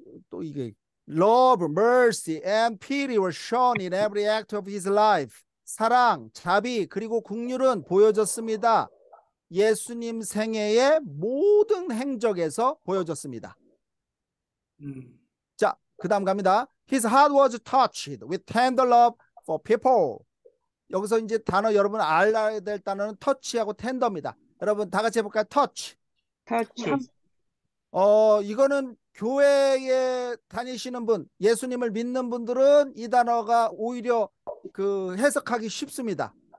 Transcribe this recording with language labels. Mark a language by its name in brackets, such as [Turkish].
[Korean] 또 이게 [English] love, mercy, and pity were shown in every act of his life. [Korean] 사랑, 자비, 그리고 긍휼은 보여졌습니다. 예수님 생애의 모든 행적에서 보여졌습니다. 자, 그 다음 갑니다. [English] His heart was touched with tender love for people. [Korean] 여기서 이제 단어 여러분 알아야 될 단어는 touch하고 tender입니다. 여러분 다 같이 해볼까요? [English] touch. 터치. [Korean] 이거는 교회에 다니시는 분, 예수님을 믿는 분들은 이 단어가 오히려 그 해석하기 쉽습니다.